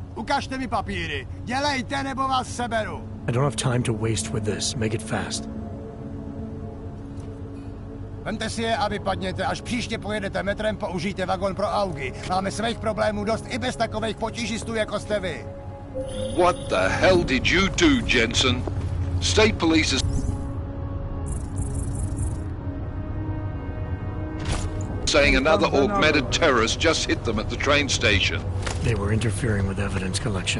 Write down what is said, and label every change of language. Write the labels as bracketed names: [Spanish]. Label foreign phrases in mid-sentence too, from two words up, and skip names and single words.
[Czech] Ukažte mi papíry. Dělejte, nebo vás seberu. [English] I don't have time to waste with this. Make it fast. [Czech] Vemte si je a vypadněte. Až příště pojedete metrem, použijte vagón pro augy. Máme svých problémů dost i bez takových potížistů, jako jste vy. [English] What the hell did you do, Jensen? State police is saying another augmented terrorist just hit them at the train station. They were interfering with evidence collection.